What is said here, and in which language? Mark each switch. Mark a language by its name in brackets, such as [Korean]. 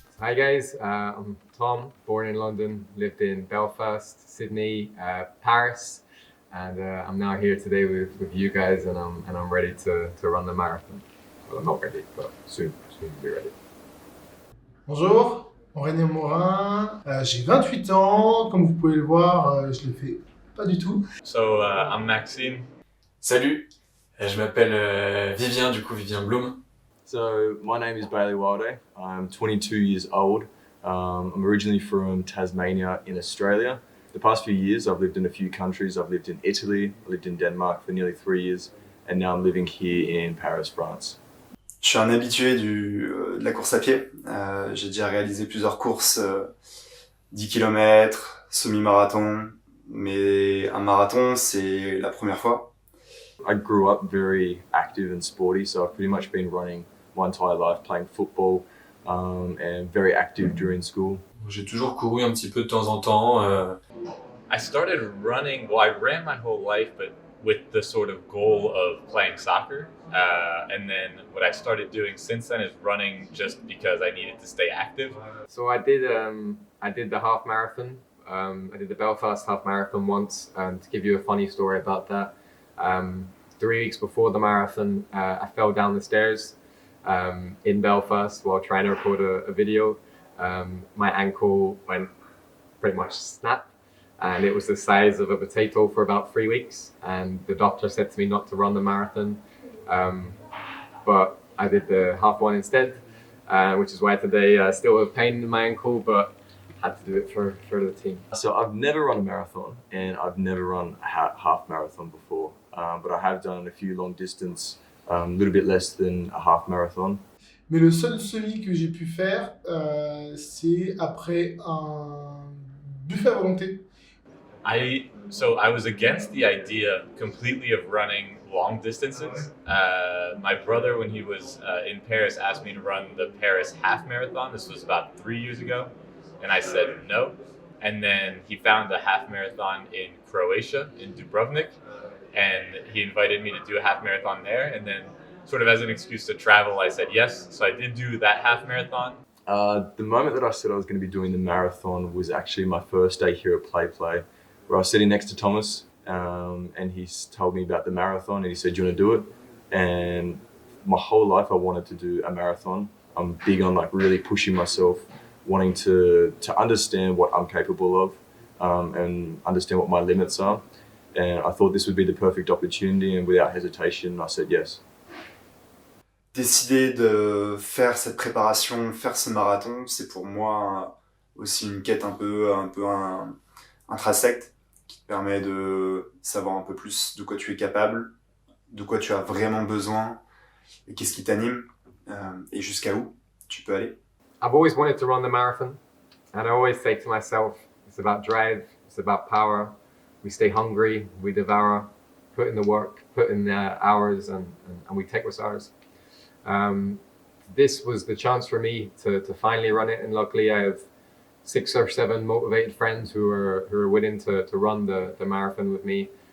[English] Hi guys, I'm Tom, born in London, lived in Belfast, Sydney, Paris, and I'm now here today with you guys, and I'm ready to run the marathon. Well, I'm not ready, but soon to be ready. [French] Bonjour, Aurélien Morin, j'ai 28 ans, comme vous pouvez le voir, je le fais pas du tout. [English] So I'm Maxime. [French] Salut, je m'appelle Vivien Blum. [English] So my name is Bailey Wilday. I'm 22 years old. I'm originally from Tasmania in Australia. The past few years I've lived in a few countries. I've lived in Italy, I lived in Denmark for nearly 3 years, and now I'm living here in Paris, France. [French] Je suis un habitué de la course à pied. J'ai déjà réalisé plusieurs courses, 10 km, semi-marathon, mais un marathon c'est la première fois. [English] I grew up very active and sporty, so I've pretty much been running my entire life, playing football, and very active during school. [French] J'ai toujours couru un petit peu de temps en temps. [English] I started running, well, I ran my whole life, but with the sort of goal of playing soccer. And then what I started doing since then is running just because I needed to stay active. So I did the half marathon. I did the Belfast half marathon once, and to give you a funny story about that, 3 weeks before the marathon, I fell down the stairs in Belfast while trying to record a video. My ankle went pretty much snapped, and it was the size of a potato for about 3 weeks, and the doctor said to me not to run the marathon, but I did the half one instead, which is why today I still have pain in my ankle, but had to do it for the team. So I've never run a marathon, and I've never run a half marathon before, but I have done a few long distance, a little bit less than a half marathon. [French] Mais le seul semi que j'ai pu faire, c'est après un buffet à volonté. [English] So I was against the idea completely of running long distances. My brother, when he was in Paris, asked me to run the Paris half marathon. This was about 3 years ago. And I said no. And then he found a half marathon in Croatia, in Dubrovnik. And he invited me to do a half marathon there. And then sort of as an excuse to travel, I said yes. So I did do that half marathon. The moment that I said I was going to be doing the marathon was actually my first day here at Play, where I was sitting next to Thomas, and he's told me about the marathon, and he said, "Do you want to do it?" And my whole life, I wanted to do a marathon. I'm big on like really pushing myself, wanting to understand what I'm capable of, and understand what my limits are. And I thought this would be the perfect opportunity, and without hesitation, I said yes. [French] Décider de faire cette préparation, faire ce marathon, c'est pour moi aussi une quête un peu intrinsèque qui te permet de savoir un peu plus de quoi tu es capable, de quoi tu as vraiment besoin et qu'est-ce qui t'anime et jusqu'à où tu peux aller. [English] I've always wanted to run the marathon, and I always say to myself, it's about drive, it's about power. We stay hungry, we devour, put in the work, put in the hours, and we take what's ours. This was the chance for me to finally run it, and luckily I have 6 or 7 motivated friends who are willing to run the marathon with me.